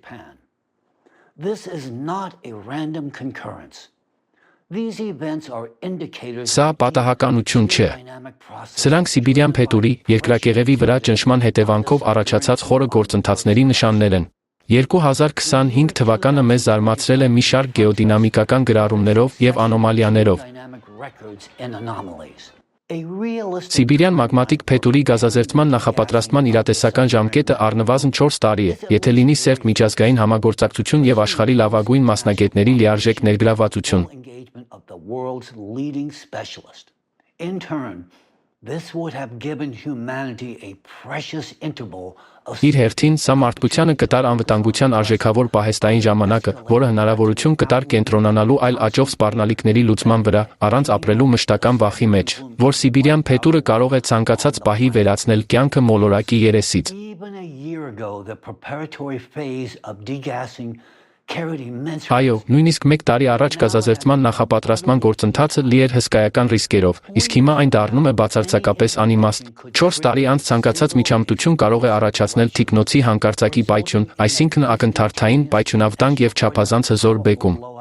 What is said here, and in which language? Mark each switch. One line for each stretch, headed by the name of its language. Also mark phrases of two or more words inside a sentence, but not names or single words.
Armenian: Սա պատահականություն չէ։ Սրանք Սիբիրյան փետուրի, երկրակեղևի վրա ճնշման հետևանքով առաջացած խորը գործընթացների նշաններ են։ 2025 թվականը մեզ զարմացրել է մի շարք գեոդինամիկական գրառումներով և անոմալիաներով։ Սիբիրյան մագմատիկ փետուրի գազազերծման նախապատրաստման իրատեսական ժամկետը առնվազն 4 տարի է, եթե լինի սերտ միջազգային համագործակցություն և աշխարհի լավագույն մասնագետների լիարժեք ներգրավվածություն։
English: This would have given humanity a precious interval
Armenian: Իր հերթին սա մարդկությանը կտար անվտանգության արժեքավոր պահեստային ժամանակը, որը հնարավորություն կտար կենտրոնանալու այլ աճող սպառնալիքների լուծման վրա, առանց ապրելու մշտական վախի մեջ, որ սիբիրյան փետուրը կարող է ցանկացած պահի վերացնել կյանքը մոլորակի երեսից։ Այո, նույնիսկ 1 տարի առաջ գազազերծման նախապատրաստման գործընթացը լի էր հսկայական ռիսկերով, իսկ հիմա այն դառնում է բացարձակապես անիմաստ։ 4 տարի անց ցանկացած միջամտություն կարող է առաջացնել թիկնոցի հանկարծակի պայթյուն, այսինքն ակնթարթային պայթյունավտանգ եւ չափազանց հզոր բեկում։